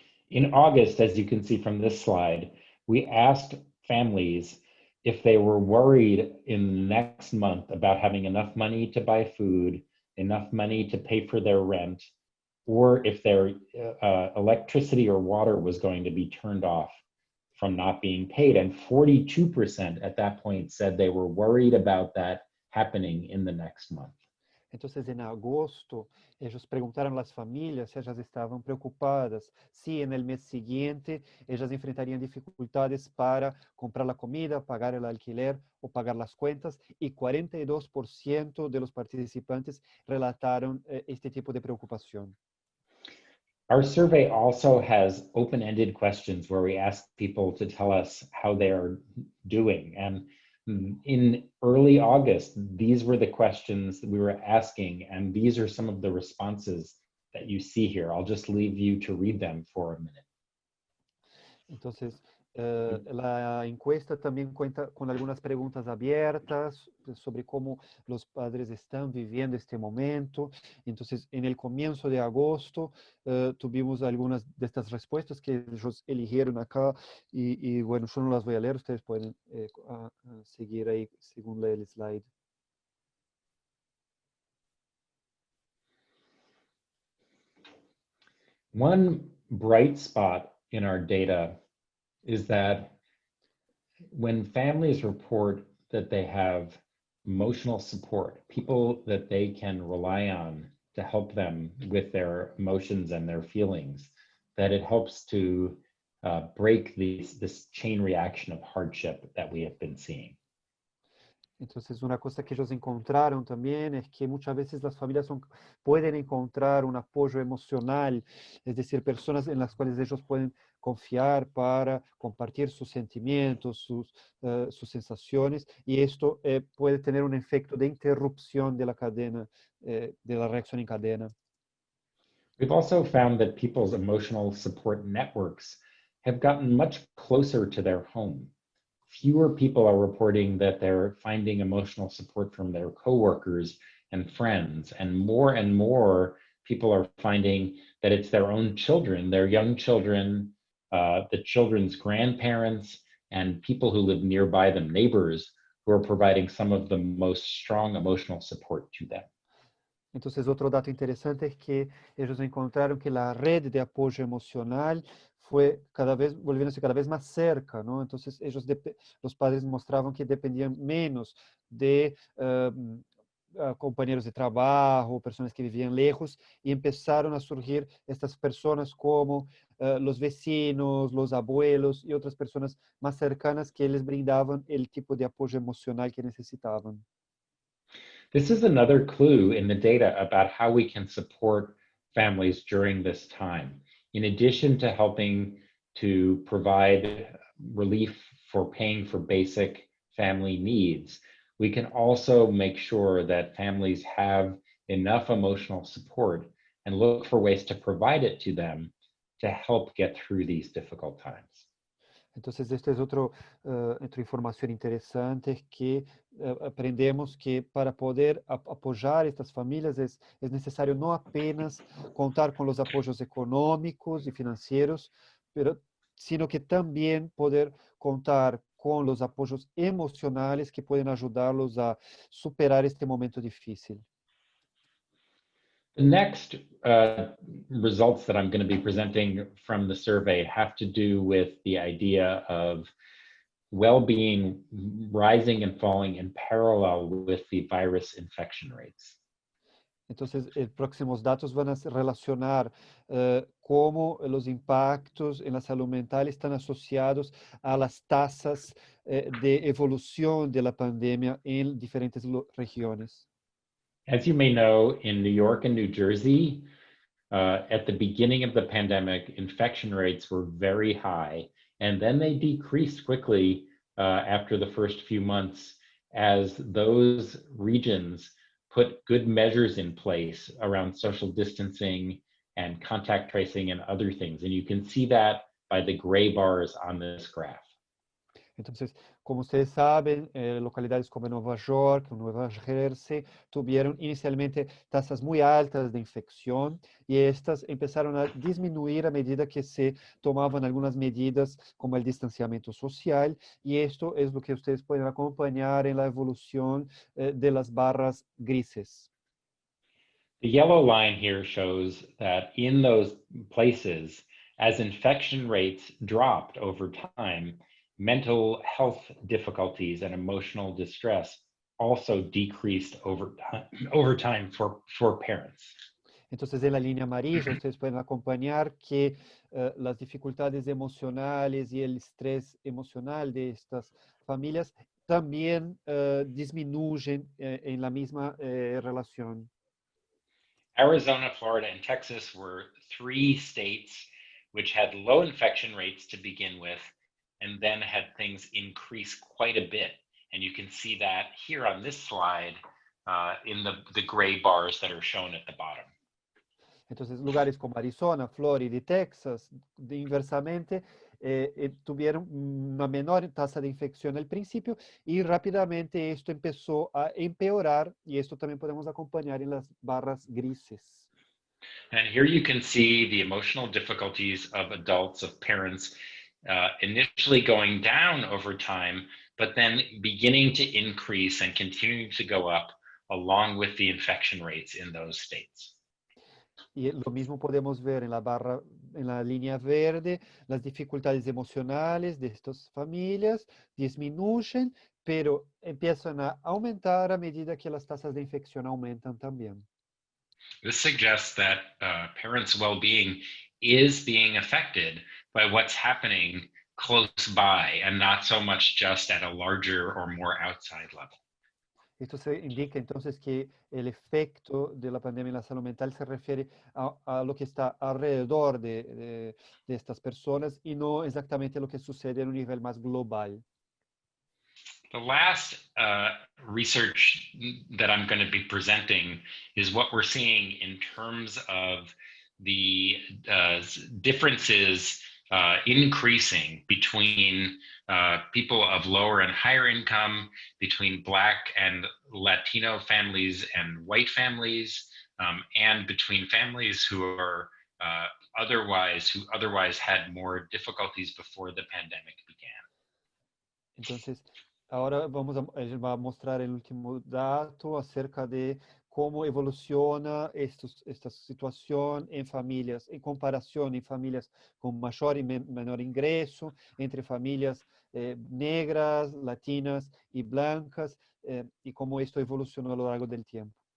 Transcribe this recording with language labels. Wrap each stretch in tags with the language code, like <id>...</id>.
<en>In August, as you can see from this slide, we asked families if they were worried in the next month about having enough money to buy food, enough money to pay for their rent, or if their electricity or water was going to be turned off from not being paid. And 42% at that point said they were worried about that happening in the next month.</en> <es>Entonces, en agosto, ellos preguntaron a las familias si ellas estaban preocupadas, si en el mes siguiente ellas enfrentarían dificultades para comprar la comida, pagar el alquiler o pagar las cuentas, y 42% de los participantes relataron este tipo de preocupación.</es> <en>Our survey also has open-ended questions where we ask people to tell us how they are doing. And in early August, these were the questions that we were asking, and these are some of the responses that you see here. I'll just leave you to read them for a minute.</en> <es>Entonces, la encuesta también cuenta con algunas preguntas abiertas sobre cómo los padres están viviendo este momento. Entonces, en el comienzo de agosto tuvimos algunas de estas respuestas que ellos eligieron acá y bueno, yo no las voy a leer, ustedes pueden seguir ahí según lee el slide.</es> <en>One bright spot in our data is that when families report that they have emotional support, people that they can rely on to help them with their emotions and their feelings, that it helps to break this chain reaction of hardship that we have been seeing.</en> <es>Entonces, una cosa que ellos encontraron también es que muchas veces las familias pueden encontrar un apoyo emocional, es decir, personas en las cuales ellos pueden confiar para compartir sus sentimientos, sus sensaciones, y esto puede tener un efecto de interrupción de la cadena, de la reacción en cadena.</es> <en>We've also found that people's emotional support networks have gotten much closer to their home. Fewer people are reporting that they're finding emotional support from their coworkers and friends, and more people are finding that it's their own children, their young children, the children's grandparents, and people who live nearby them, neighbors, who are providing some of the most strong emotional support to them.</en> <es>Entonces, otro dato interesante es que ellos encontraron que la red de apoyo emocional fue volviéndose cada vez más cerca, ¿no? Entonces, los padres mostraban que dependían menos de compañeros de trabajo, personas que vivían lejos, y empezaron a surgir estas personas como los vecinos, los abuelos y otras personas más cercanas que les brindaban el tipo de apoyo emocional que necesitaban.</es> <en>This is another clue in the data about how we can support families during this time. In addition to helping to provide relief for paying for basic family needs, we can also make sure that families have enough emotional support and look for ways to provide it to them to help get through these difficult times.</en> <es>Entonces, esta es otra información interesante que aprendemos que para poder apoyar estas familias es necesario no apenas contar con los apoyos económicos y financieros, sino que también poder contar con los apoyos emocionales que pueden ayudarlos a superar este momento difícil.</es> <en>The next results that I'm going to be presenting from the survey have to do with the idea of well-being rising and falling in parallel with the virus infection rates.</en> <es>Entonces, próximos datos van a relacionar cómo los impactos en la salud mental están asociados a las tasas de evolución de la pandemia en diferentes regiones.</es> <en>As you may know, in New York and New Jersey, at the beginning of the pandemic, infection rates were very high, and then they decreased quickly after the first few months as those regions put good measures in place around social distancing and contact tracing and other things. And you can see that by the gray bars on this graph.</en> <es>Entonces, como ustedes saben, localidades como Nueva York, Nueva Jersey, tuvieron inicialmente tasas muy altas de infección y estas empezaron a disminuir a medida que se tomaban algunas medidas como el distanciamiento social, y esto es lo que ustedes pueden acompañar en la evolución de las barras grises.</es> <en>The yellow line here shows that in those places, as infection rates dropped over time, mental health difficulties and emotional distress also decreased over time for parents.</en> <es>Entonces, en la línea amarilla, ustedes pueden acompañar que las dificultades emocionales y el estrés emocional de estas familias también disminuyen en la misma relación.</es> <en>Arizona, Florida, and Texas were 3 states which had low infection rates to begin with, and then had things increase quite a bit. And you can see that here on this slide in the gray bars that are shown at the bottom.</en> <es>Entonces, lugares como Arizona, Florida y Texas, inversamente, tuvieron una menor tasa de infección al principio y rápidamente esto empezó a empeorar, y esto también podemos acompañar en las barras grises.</es> <en>And here you can see the emotional difficulties of adults, of parents, initially going down over time, but then beginning to increase and continuing to go up along with the infection rates in those states.</en> <es>Y lo mismo podemos ver en la línea verde, las dificultades emocionales de estas familias disminuyen, pero empiezan a aumentar a medida que las tasas de infección aumentan también.</es> <en>This suggests that parents' well-being is being affected by what's happening close by and not so much just at a larger or more outside level.</en> <es>Esto se indica entonces que el efecto de la pandemia en la salud mental se refiere a lo que está alrededor de estas personas y no exactamente lo que sucede en un nivel más global.</es> <en>The last research that I'm going to be presenting is what we're seeing in terms of the differences increasing between people of lower and higher income, between Black and Latino families and white families, and between families who are otherwise had more difficulties before the pandemic began.</en> <es>Entonces, ahora él va a mostrar el último dato acerca de cómo evoluciona esta situación en familias, en comparación en familias con mayor y menor ingreso, entre familias negras, latinas y blancas, y cómo esto evolucionó a lo largo del tiempo.</es>